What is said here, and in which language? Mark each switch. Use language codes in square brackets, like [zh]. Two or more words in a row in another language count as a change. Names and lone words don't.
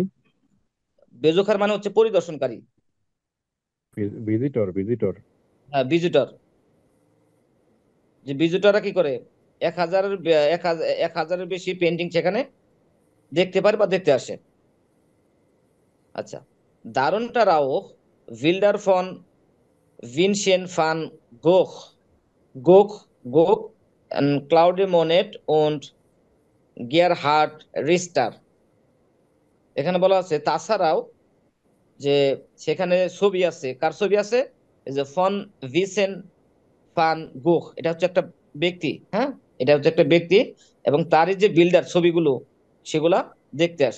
[bn] বেজুকার মানে হচ্ছে পরিদর্শনকারী, ভিজিটর। ভিজিটর। যে ভিজিটররা কি করে এক হাজারের বেশি পেন্টিং সেখানে দেখতে পারে বা দেখতে আসে। আচ্ছা, [de] darunter auch Bilder von Vincent van Gogh, Gogh, Claude Monet und Gerhard Richter। [bn] এখানে বলা আছে তাছাড়াও যে সেখানে ছবি আছে, কার ছবি আছে? এই যে ফন ভিসেন ফান গোখ, এটা হচ্ছে একটা ব্যক্তি, হ্যাঁ, এটা হচ্ছে একটা ব্যক্তি, এবং তারই যে বিল্ডার ছবিগুলো সেগুলা দেখতে আসে।